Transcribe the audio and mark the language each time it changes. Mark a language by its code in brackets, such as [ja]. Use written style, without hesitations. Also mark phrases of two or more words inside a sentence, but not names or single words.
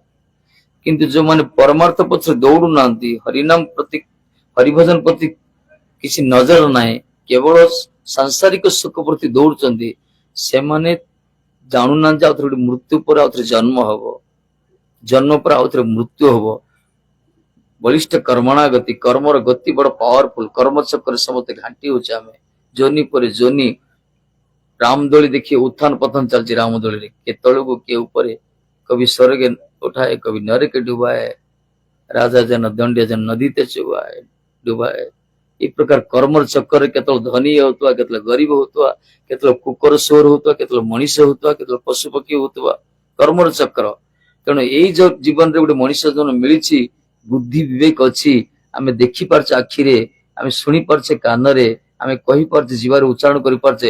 [or] କିନ୍ତୁ ଯୋଉମାନେ ପରମାର୍ଥ ପଛରେ ଦୌଡୁନାହାନ୍ତି, ହରିନାମ ପ୍ରତି, ହରିଭଜନ ପ୍ରତି କିଛି ନଜର ନାହିଁ, କେବଳ ସାଂସାରିକ ସୁଖ ପ୍ରତି ଦୌଡୁଛନ୍ତି, ସେମାନେ ଜାଣୁନାହାନ୍ତି ଆଉଥରେ ଗୋଟେ ମୃତ୍ୟୁ ପରେ ଆଉଥରେ ଜନ୍ମ ହବ, ଜନ୍ମ ପରେ ଆଉଥରେ ମୃତ୍ୟୁ ହବ। ବଳିଷ୍ଠ କର୍ମଣା ଗତି, କର୍ମର ଗତି ବଡ ପାୱାରଫୁଲ। କର୍ମ ଚକ୍ରରେ ସମସ୍ତେ ଘାଣ୍ଟି ହଉଛି ଆମେ, ଯୋନି ପରେ ଯୋନି। ରାମଦୋଳି ଦେଖି ଉତ୍ଥାନ ପତନ ଚାଲିଛି ରାମଦୋଳିରେ, କିଏ ତଳକୁ କିଏ ଉପରେ, କବି [hi] ସ୍वर्गे उठाए कभी नरक डुबाए, राजा जन दंड्य जन नदी ते चुबाए डुबाए। [or] ଏ ପ୍ରକାର କର୍ମର ଚକ୍କରରେ କେତେବେଳେ ଧନୀ ହଉଥିବା, କେତେବେଳେ ଗରିବ ହଉଥିବା, କେତେବେଳେ କୁକୁର ସୋର ହଉଥିବା, କେତେବେଳେ ମଣିଷ ହଉଥିବା, କେତେବେଳେ ପଶୁ ପକ୍ଷୀ ହଉଥିବା, କର୍ମର ଚକ୍ର। ତେଣୁ ଏଇ ଯୋଉ ଜୀବନରେ ଗୋଟେ ମଣିଷ ଜୀବନ ମିଳିଛି, ବୁଦ୍ଧି ବିବେକ ଅଛି, ଆମେ ଦେଖିପାରୁଛେ ଆଖିରେ, ଆମେ ଶୁଣିପାରୁଛେ କାନରେ, ଆମେ କହିପାରୁଛେ ଜିଭାରେ ଉଚ୍ଚାରଣ କରିପାରୁଛେ।